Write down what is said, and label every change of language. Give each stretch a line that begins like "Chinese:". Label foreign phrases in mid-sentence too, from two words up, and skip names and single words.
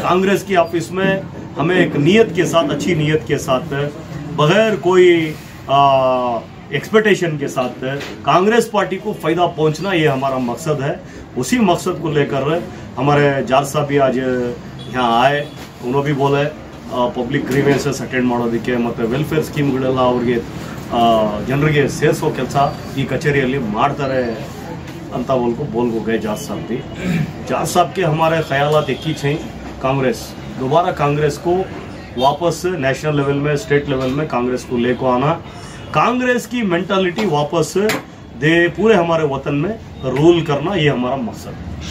Hindi: कांग्रेस की ऑफिस में हमें एक नीयत के साथ, अच्छी नीयत के साथ, बगैर कोई एक्सपेक्टेशन के साथ कांग्रेस पार्टी को फायदा पहुंचना, ये हमारा मकसद है। उसी मकसद को लेकर हमारे जाट साहब भी आज यहाँ आए, उन्होंने भी बोले
English: public grievances attend
Kannada: ಮಾಡೋದಕ್ಕೆ ಮತ್ತೆ
English: welfare schemes
Kannada: ಅವರಿಗೆ ಜನರಿಗೆ ಸೇರಿಸೋ ಕೆಲಸ ಈ ಕಚೇರಿಯಲ್ಲಿ ಮಾಡ್ತಾರೆ ಅಂತ
Hindi: बोल गए जाट साहब भी। जाट साहब के हमारे ख्यालात एक ही थे, कांग्रेस दोबारा कांग्रेस को वापस
English: national level
Hindi: में,
English: state level
Hindi: में कांग्रेस को लेकर आना, कांग्रेस की मेंटालिटी वापस दे पूरे हमारे वतन में रूल करना, ये हमारा मकसद है।